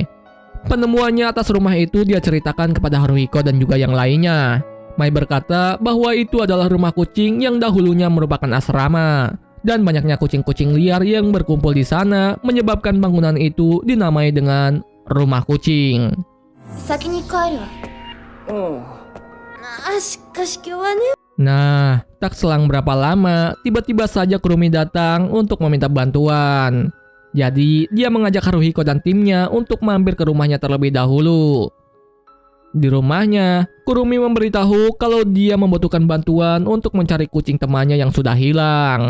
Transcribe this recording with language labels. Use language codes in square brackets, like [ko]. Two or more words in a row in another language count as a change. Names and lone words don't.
[id] Penemuannya atas rumah itu dia ceritakan kepada Haruhiko dan juga yang lainnya. Mai berkata bahwa itu adalah rumah kucing yang dahulunya merupakan asrama. Dan banyaknya kucing-kucing liar yang berkumpul di sana menyebabkan bangunan itu dinamai dengan rumah kucing. [ja] 先に帰るわ。しかし今日はね。 [id] Nah, tak selang berapa lama, tiba-tiba saja Kurumi datang untuk meminta bantuan. Jadi, dia mengajak Haruhiko dan timnya untuk mampir ke rumahnya terlebih dahulu. Di rumahnya, Kurumi memberitahu kalau dia membutuhkan bantuan untuk mencari kucing temannya yang sudah hilang.